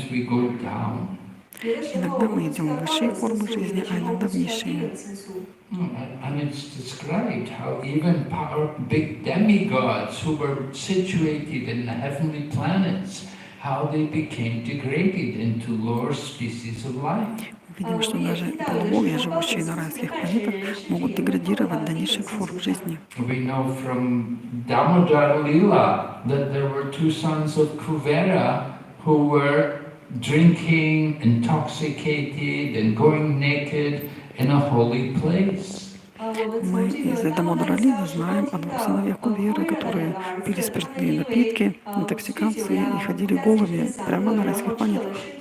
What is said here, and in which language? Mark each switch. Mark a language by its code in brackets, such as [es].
[ru] Иногда мы идем в высшие формы жизни, а иногда в низшие. [en] And it's described how even big demigods who were situated in the heavenly planets, how they became degraded into lower species of life. [ru] Видим, что даже полубоги, живущие на райских планетах, могут деградировать до низших форм жизни. [en] We know from Damodar Lila that there were two sons of Kuvera who were drinking, intoxicated, and going naked in a holy place. [ru] Мы из Дамодара Лилы знаем о двух сыновьях Куверы, которые пили спиртные напитки, интоксикации и ходили голыми прямо на райских планетах.